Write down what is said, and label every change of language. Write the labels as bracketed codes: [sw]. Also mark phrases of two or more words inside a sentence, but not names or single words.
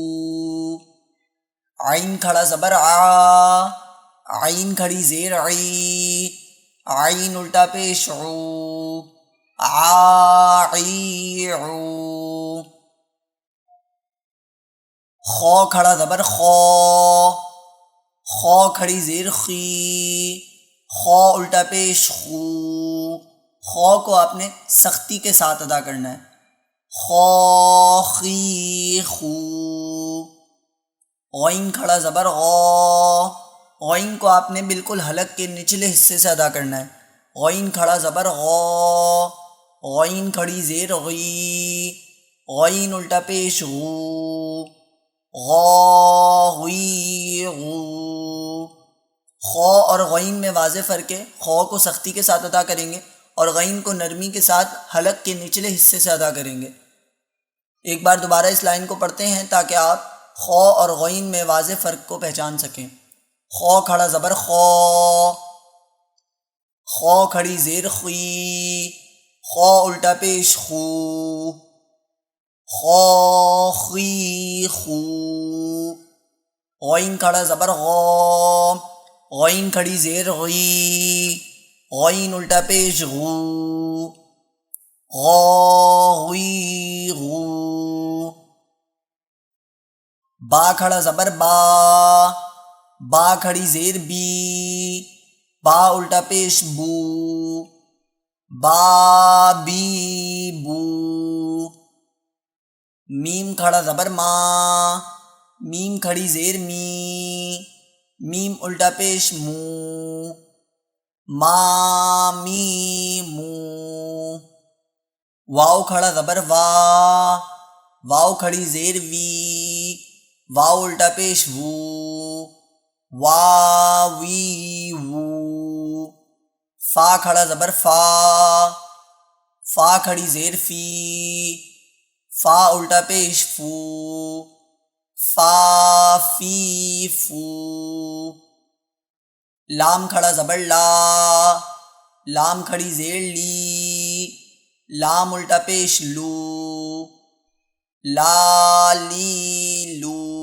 [ur] عین کھڑا زبر آ، عین کھڑی زیر عی، عین الٹا پیش عو، عی عو۔ خو کھڑا زبر خو، خو کھڑی زیر خی، خو الٹا پیش خو۔ خو کو آپ نے سختی کے ساتھ ادا کرنا ہے، خو خی خو۔ غین کھڑا زبر غو، غین کو آپ نے بالکل حلق کے نچلے حصے سے ادا کرنا ہے، غین کھڑا زبر غو، غین کھڑی زیر غی، غین الٹا پیش غو، غو غی غو۔ خو اور غین میں واضح فرق ہے، خو کو سختی کے ساتھ ادا کریں گے اور غین کو نرمی کے ساتھ حلق کے نچلے حصے سے ادا کریں گے۔ ایک بار دوبارہ اس لائن کو پڑھتے ہیں تاکہ آپ خو اور غین میں واضح فرق کو پہچان سکیں۔ خو کھڑا زبر خو، خو کھڑی زیر خی، خو الٹا پیش خو، خو خی خو۔ غین کھڑا زبر غو، غین کھڑی زیر غی، غین الٹا پیش غو، غو غی غو۔ با کھڑا زبر با، با کھڑی زیر بی، با الٹا پیش بو، با بی بو۔ میم کھڑا زبر ما، میم کھڑی زیر می، میم الٹا پیش مو، ما می مو۔ واو کھڑا زبر وا، واو کھڑی زیر وی، واو الٹا پیش وو، وا وی وو۔ فا کھڑا زبر فا، فا کھڑی زیر فی، فا الٹا پیش فو، فا فی فو۔ لام کھڑا زبر لا، لام کھڑی زیر لی، لام الٹا پیش لو، لا لی لو۔